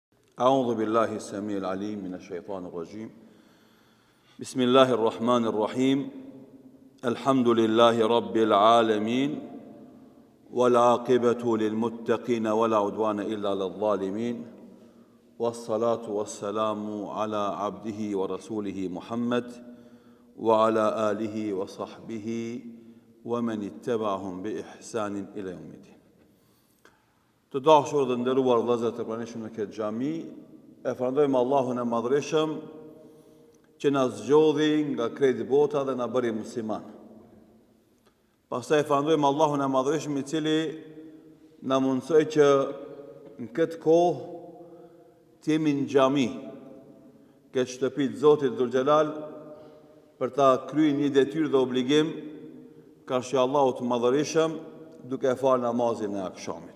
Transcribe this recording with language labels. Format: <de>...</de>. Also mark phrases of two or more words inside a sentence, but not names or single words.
<ar>أعوذ بالله السميع العليم من الشيطان الرجيم بسم الله الرحمن الرحيم الحمد لله رب العالمين والعاقبة للمتقين ولا عدوان إلا للظالمين والصلاة والسلام على عبده ورسوله محمد وعلى آله وصحبه ومن اتبعهم بإحسان إلى يوم الدين.</ar> <sq>Të dashur dhe nderuar vëllezër të pranishëm në këtë xhami, e falenderojmë Allahun e Madhërisëm që na zgjodhi nga krejt bota dhe na bëri musliman. Pastaj e falenderojmë Allahun e Madhërisëm i cili na mundsoi që në këtë kohë të jemi në xhami, këtë shtëpi të Zotit Dhul Xhelal, për ta kryer një detyrë dhe obligim karshi Allahut të Madhërisëm, duke falë namazin e akşamit.</sq>